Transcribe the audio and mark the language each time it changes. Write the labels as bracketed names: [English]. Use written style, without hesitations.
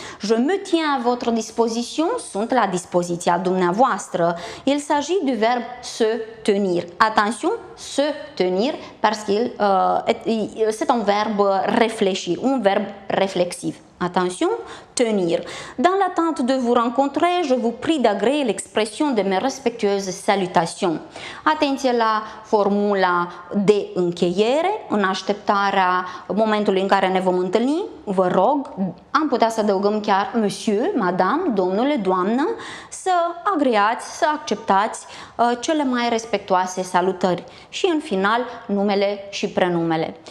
[French] Je me tiens à votre disposition, [Romanian] sunt la dispoziția dumneavoastră. [French] Il s'agit du verbe se tenir. Attention, se tenir parce que c'est un verbe réfléchi, un verbe réflexif. Attention, tenir. Dans l'attente de vous rencontrer, je vous prie d'agréer l'expression de mes respectueuses salutations. [Romanian] Atenție la formula de încheiere, în așteptarea momentului în care ne vom întâlni, vă rog, am putea să adăugăm chiar monsieur, madame, domnule, doamnă, să agreați, să acceptați cele mai respectuoase salutări și în final numele și prenumele.